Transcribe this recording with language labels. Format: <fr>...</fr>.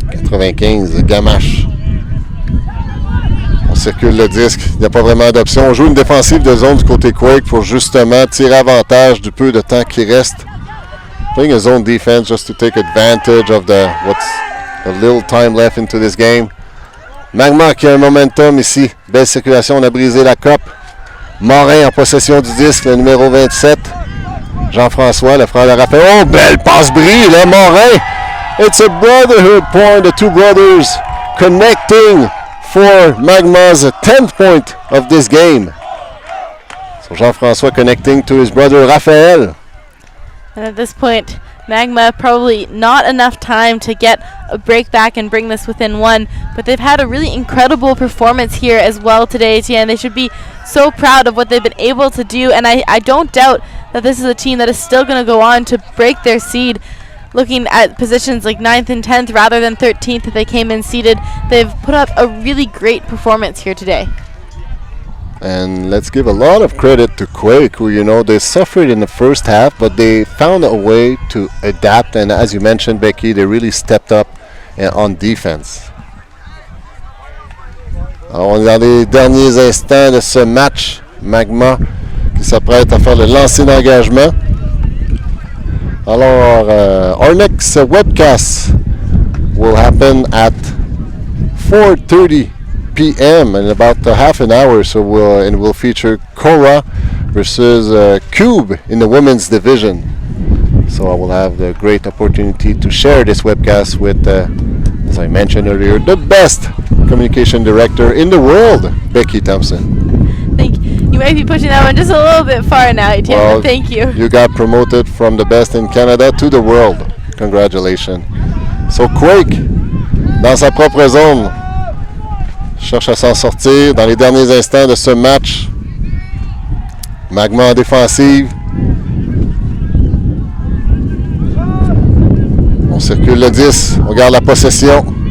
<fr>95, Gamache. On circule le disque, il n'y a pas vraiment d'option. On joue une défensive de zone du côté Quake pour justement tirer avantage du peu de temps qui reste.</fr> <en>Playing a zone defense just to take advantage of the little time left into this game.</en> <fr>Magma qui a un momentum ici. Belle circulation, on a brisé la coupe. Morin en possession du disque, le numéro 27. Jean-François, le frère de Raphaël. Oh, belle passe-bris, là, Morin!</fr> <en>It's a brotherhood point, the two brothers connecting for Magma's 10th point of this game. So Jean-François connecting to his brother Raphaël. And at this point, Magma probably not enough time to get a break back and bring this within one, but they've had a really incredible performance here as well today, Etienne. They should be so proud of what they've been able to do, and I don't doubt that this is a team that is still going to go on to break their seed. Looking at positions like 9th and 10th rather than 13th that they came in seeded, they've put up a really great performance here today. And let's give a lot of credit to Quake, who, you know, they suffered in the first half, but they found a way to adapt. And as you mentioned, Becky, they really stepped up on defense.</en> <fr>Alors, on est dans les derniers instants de ce match. Magma qui s'apprête à faire le lancer d'engagement. Alors,</fr> <en>our next webcast will happen at 4:30 p.m. in about half an hour, so we'll feature Cora versus Cube in the women's division. So I will have the great opportunity to share this webcast with, as I mentioned earlier, the best communication director in the world, Becky Thompson. You might be pushing that one just a little bit far now, Etienne, Well, but thank you. You got promoted from the best in Canada to the world. Congratulations.</en> <fr>So Quake, dans sa propre zone, cherche à s'en sortir dans les derniers instants de ce match. Magma en défensive. On circule le 10, on garde la possession.</fr>